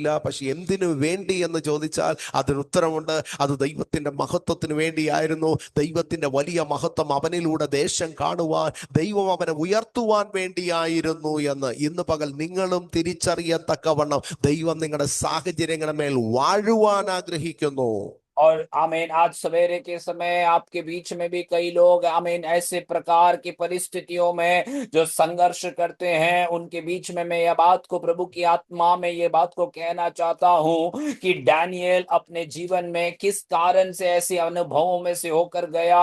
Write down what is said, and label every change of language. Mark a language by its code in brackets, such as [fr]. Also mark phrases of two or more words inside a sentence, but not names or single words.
[ml] പക്ഷെ എന്തിനു വേണ്ടി എന്ന് ചോദിച്ചാൽ അതിന് ഉത്തരമുണ്ട്. അത് ദൈവത്തിന്റെ മഹത്വത്തിന് വേണ്ടിയായിരുന്നു. ദൈവത്തിന്റെ വലിയ മഹത്വം അവനിലൂടെ ദേശം കാണുവാൻ, ദൈവം അവനെ ഉയർത്തുവാൻ വേണ്ടിയായിരുന്നു എന്ന് ഇന്ന് പകൽ നിങ്ങളും തിരിച്ചറിയത്തക്കവണ്ണം ദൈവം നിങ്ങളുടെ സാഹചര്യങ്ങളുടെ മേൽ വാഴുവാൻ ആഗ്രഹിക്കുന്നു. [hi] और आमीन आज सवेरे के समय आपके बीच में भी कई लोग आमीन ऐसे प्रकार की परिस्थितियों में जो संघर्ष करते हैं, उनके बीच में मैं यह बात को प्रभु की आत्मा में ये बात को कहना चाहता हूं कि डैनियल अपने जीवन में किस कारण से ऐसे अनुभवों में से होकर गया।